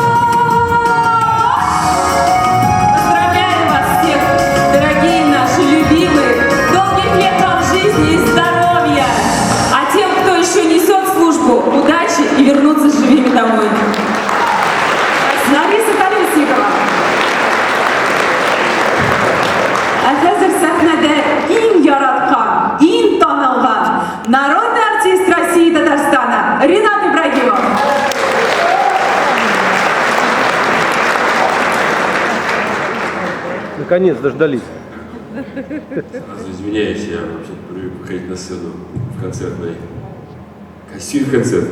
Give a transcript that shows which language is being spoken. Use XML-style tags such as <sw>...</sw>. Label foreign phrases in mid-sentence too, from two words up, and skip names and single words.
<ru>Поздравляю вас всех, дорогие наши любимые, долгих лет вам жизни и здоровья, а тем, кто еще несет службу, удачи и вернуться живыми домой. Лариса Колесникова.</ru> <uz>Hozir sahnada eng yaratgan, eng tanilgan</uz> <ru>народный артист России и Татарстана Ринат Ибрагимов. Наконец дождались. Извиняюсь, я вообще привык выходить на сцену в концертной костюме концертном.</ru>